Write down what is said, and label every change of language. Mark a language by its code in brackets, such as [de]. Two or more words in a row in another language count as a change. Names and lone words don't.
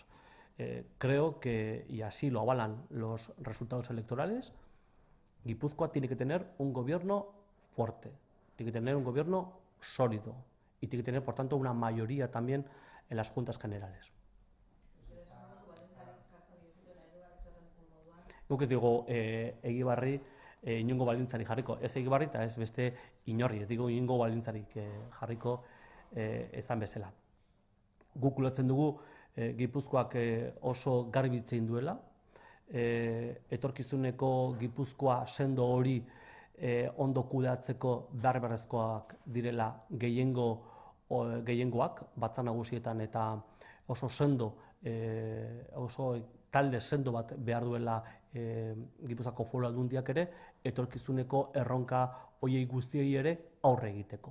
[es] Creo que, y así lo avalan los resultados electorales, Guipúzcoa tiene que tener un gobierno fuerte, tiene que tener un gobierno sólido y tiene que tener, por tanto, una mayoría también en las juntas generales. [eu] Guk ez digu Egibarri inongo baldintzarik jarriko. Ez Egibarri eta ez beste inorri, ez digu inongo baldintzarik jarriko ezan bezala. Guk ulertzen dugu Gipuzkoak oso garbi hitz egin duela, etorkizuneko Gipuzkoa sendo hori ondo kudeatzeko beharrezkoak direla gehiengoak, batzar nagusietan, eta oso sendo, oso talde sendo bat behar duela Gipuzkoako Foru Aldundiak ere, etorkizuneko erronka horiei guztiei ere aurre egiteko.